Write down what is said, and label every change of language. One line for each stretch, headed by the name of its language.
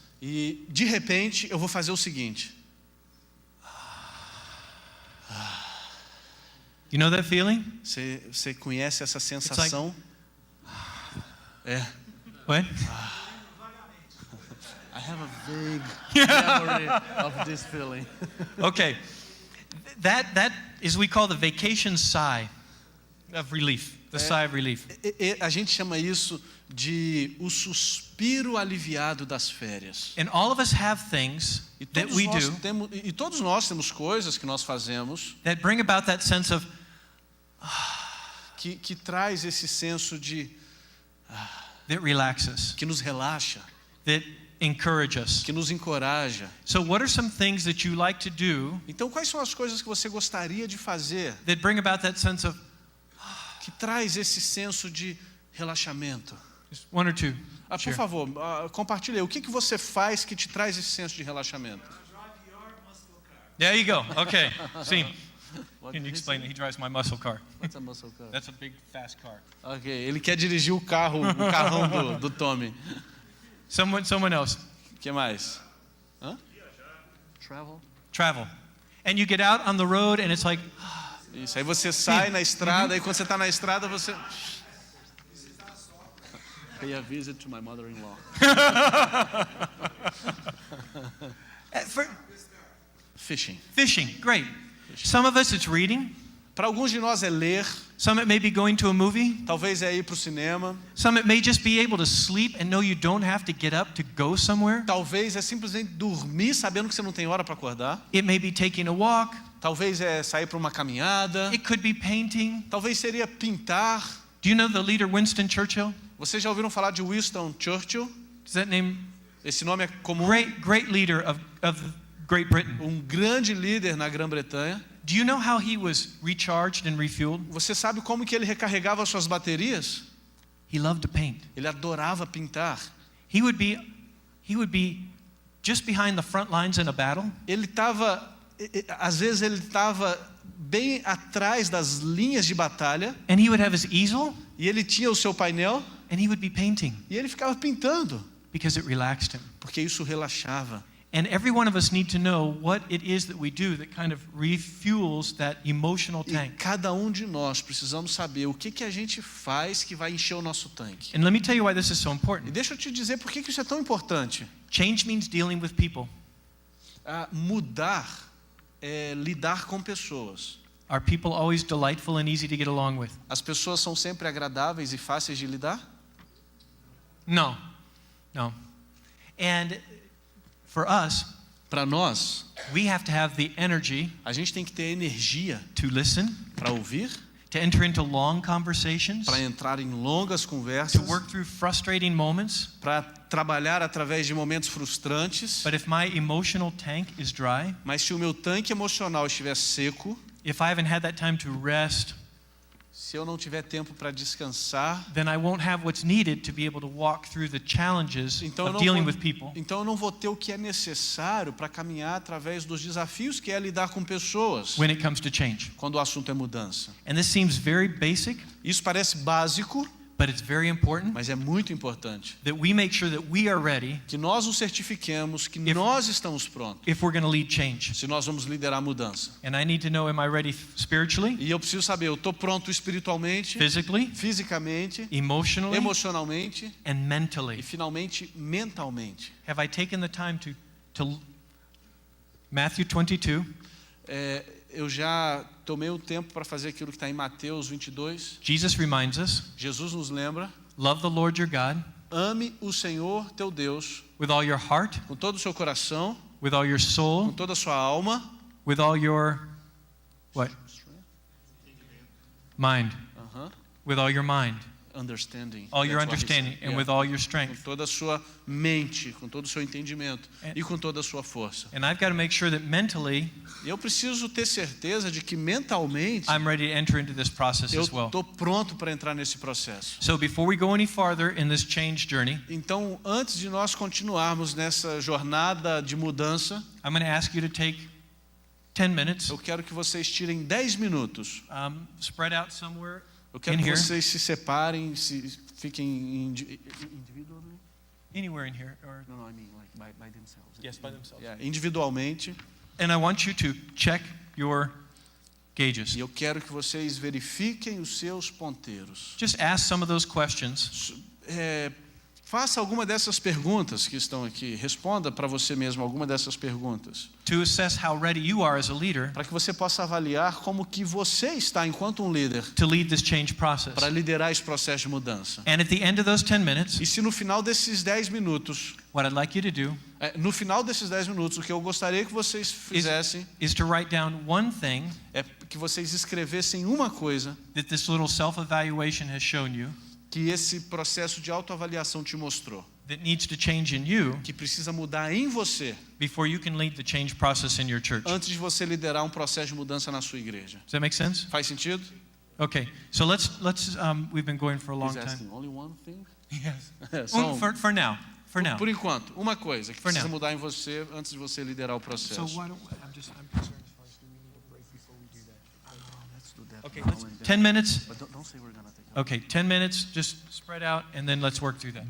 Portuguese: e, de repente, eu vou fazer o seguinte.
English: You know that feeling?
Portuguese: Você conhece essa sensação? É.
English: What? I have a vague memory of this feeling. Okay. That is we call the vacation sigh of relief. The sigh of relief.
Portuguese: A gente chama isso de o suspiro aliviado das férias.
English: And all of us have things that we do
Portuguese: Todos nós temos coisas que nós fazemos
English: that bring about that sense of
Portuguese: que traz esse senso de
English: that relax us,
Portuguese: que nos relaxa,
English: that encourage us.
Portuguese: que nos encoraja.
English: So what are some things that you like to do
Portuguese: Então, quais são as coisas que você gostaria de fazer
English: that bring about that sense of
Portuguese: que traz esse senso de relaxamento?
English: just one or two?
Portuguese: Por
English: Share.
Portuguese: favor, compartilhe aí. O que você faz que te traz esse senso de relaxamento?
English: There you go. Okay. See. Can you explain it? He drives my muscle car. What's a muscle car? That's a big fast car.
Portuguese: Ok, ele quer dirigir o carrão do Tommy.
English: Someone else.
Portuguese: O que mais?
English: Travel. And you get out on the road and it's like
Portuguese: Isso, aí você sai na estrada, aí quando você está na estrada, você...
English: Pay a visit to my mother-in-law. Fishing. Great. Some of us it's reading.
Portuguese: Para alguns de nós é ler.
English: Some it may be going to a movie.
Portuguese: Talvez é ir para o cinema.
English: Some it may just be able to sleep and know you don't have to get up to go somewhere.
Portuguese: Talvez é simplesmente dormir sabendo que você não tem hora para acordar.
English: It may be taking a walk.
Portuguese: Talvez é sair para uma caminhada.
English: It could be painting.
Portuguese: Talvez seria pintar.
English: Do you know the leader Winston Churchill?
Portuguese: Vocês já ouviram falar de Winston Churchill?
English: Does that name?
Portuguese: Esse nome é comum.
English: Great leader of Great Britain.
Portuguese: Grande líder na Grã-Bretanha.
English: Do you know how he was recharged and refueled?
Portuguese: Você sabe como que ele recarregava suas baterias?
English: He loved to paint.
Portuguese: Ele adorava pintar.
English: He would be just behind the front lines in a battle.
Portuguese: Ele estava, às vezes ele estava bem atrás das linhas de batalha.
English: And he would have his easel.
Portuguese: E ele tinha o seu painel.
English: And he would be painting.
Portuguese: E ele ficava pintando.
English: Because it relaxed him.
Portuguese: Porque isso relaxava.
English: And every one of us need to know what it is that we do that kind of refuels that emotional tank.
Portuguese: E cada de nós precisamos saber o que a gente faz que vai encher o nosso tanque.
English: And let me tell you why this is so
Portuguese: E
English: important.
Portuguese: deixa eu te dizer por que isso é tão importante.
English: Change means dealing with people.
Portuguese: Mudar é lidar com pessoas.
English: Are people always delightful and easy to get along with?
Portuguese: As pessoas são sempre agradáveis e fáceis de lidar?
English: No. And for us,
Portuguese: para nós,
English: we have to have the energy
Portuguese: a gente tem que ter energia
English: to listen,
Portuguese: para ouvir,
English: to enter into long conversations,
Portuguese: para entrar em longas conversas,
English: to work through frustrating moments.
Portuguese: para trabalhar através de momentos frustrantes.
English: But if my emotional tank is dry,
Portuguese: mas se o meu tanque emocional estiver seco,
English: if I haven't had that time to rest,
Portuguese: se eu não tiver tempo para descansar,
English: then I won't have what's needed to be able to walk through the challenges of dealing with people.
Portuguese: Então eu não vou ter o que é necessário para caminhar através dos desafios que é lidar com pessoas.
English: When it comes to change.
Portuguese: Quando o assunto é mudança.
English: And this seems very basic.
Portuguese: Isso parece básico.
English: But it's very important.
Portuguese: Mas é muito importante.
English: That we make sure that we are ready.
Portuguese: Que nós nos certifiquemos que nós estamos prontos.
English: If we're going to lead change.
Portuguese: Se nós vamos liderar a mudança.
English: And I need to know, am I ready spiritually?
Portuguese: E eu preciso saber, eu estou pronto espiritualmente,
English: physically,
Portuguese: fisicamente,
English: emotionally,
Portuguese: emocionalmente,
English: and mentally.
Portuguese: E finalmente mentalmente.
English: Have I taken the time to Matthew 22?
Portuguese: Eu já tomei o tempo para fazer aquilo que está em Mateus 22.
English: Jesus reminds us.
Portuguese: Jesus nos lembra.
English: Love the Lord your God.
Portuguese: Ame o Senhor teu Deus.
English: With all your heart.
Portuguese: Com todo o seu coração.
English: With all your soul.
Portuguese: Com toda a sua alma.
English: With all your what? Mind. With all your mind. Understanding. All your understanding and with all your strength.
Portuguese: Com toda a sua mente, com todo o seu entendimento e com toda a sua força.
English: And I've got to make sure that mentally,
Portuguese: eu preciso ter certeza de que mentalmente
English: I'm ready to enter into this process as well.
Portuguese: Eu estou pronto para entrar nesse processo.
English: So before we go any farther in this change journey,
Portuguese: então antes de nós continuarmos nessa jornada de mudança,
English: I'm going to ask you to take 10 minutes.
Portuguese: Eu quero que vocês tirem 10 minutos.
English: Spread out somewhere.
Portuguese: Eu quero que vocês se separem, fiquem individualmente.
English: Anywhere in here, or no, I mean like by themselves. Yes, by themselves.
Portuguese: Yeah, individualmente.
English: And I want you to check your gauges.
Portuguese: E eu quero que vocês verifiquem os seus ponteiros.
English: Just ask some of those questions.
Portuguese: Faça alguma dessas perguntas que estão aqui. Responda para você mesmo alguma dessas perguntas.
English: To assess how ready you are as a leader.
Portuguese: Para que você possa avaliar como que você está enquanto líder.
English: To lead this change process.
Portuguese: Para liderar esse processo de mudança.
English: And at the end of those 10 minutes.
Portuguese: E se no final desses 10 minutos.
English: What I'd like you to do.
Portuguese: No final desses 10 minutos, o que eu gostaria que vocês fizessem.
English: Is to write down one thing.
Portuguese: É que vocês escrevessem uma coisa.
English: That this little self-evaluation has shown you.
Portuguese: Que esse processo de autoavaliação te mostrou.
English: That needs to change in you.
Portuguese: Que precisa mudar em você.
English: Before you can lead the change process in your church.
Portuguese: Antes de você liderar um processo de mudança na sua igreja.
English: Does that make sense?
Portuguese: Faz sentido?
English: Okay. So let's we've been going for a long time. Only one thing? Yes. For now. For now.
Portuguese: Por enquanto, uma coisa que precisa
English: now.
Portuguese: mudar em você antes de você liderar o processo.
English: So why don't I'm concerned as far as do we need a break before we do that? Let's do that. Okay, 10 minutes. But don't say we're gonna take. Okay, 10 minutes, just spread out and then let's work through that.